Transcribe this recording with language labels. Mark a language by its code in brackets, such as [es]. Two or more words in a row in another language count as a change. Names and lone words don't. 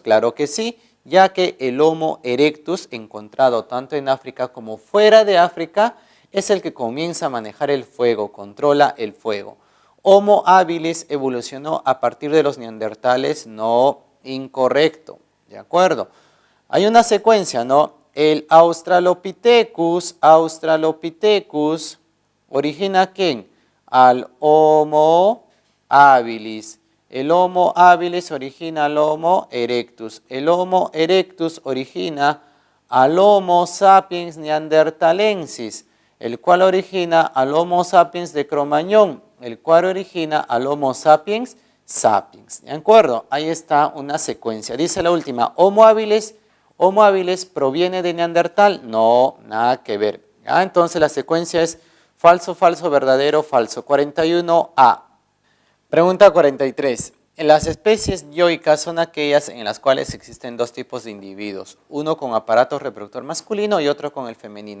[es] Claro que sí, ya que el Homo erectus, encontrado tanto en África como fuera de África, es el que comienza a manejar el fuego, controla el fuego. Homo habilis evolucionó a partir de los neandertales, no, incorrecto, ¿de acuerdo? Hay una secuencia, ¿no? El Australopithecus, ¿origina a quién? Al Homo habilis. El Homo habilis origina al Homo erectus. El Homo erectus origina al Homo sapiens neanderthalensis, el cual origina al Homo sapiens de Cro-Magnon, el cual origina al Homo sapiens sapiens. ¿De acuerdo? Ahí está una secuencia. Dice la última, ¿Homo habilis proviene de Neandertal? No, nada que ver. ¿Ya? Entonces la secuencia es falso, falso, verdadero, falso. 41A. Pregunta 43. Las especies dioicas son aquellas en las cuales existen dos tipos de individuos, uno con aparato reproductor masculino y otro con el femenino.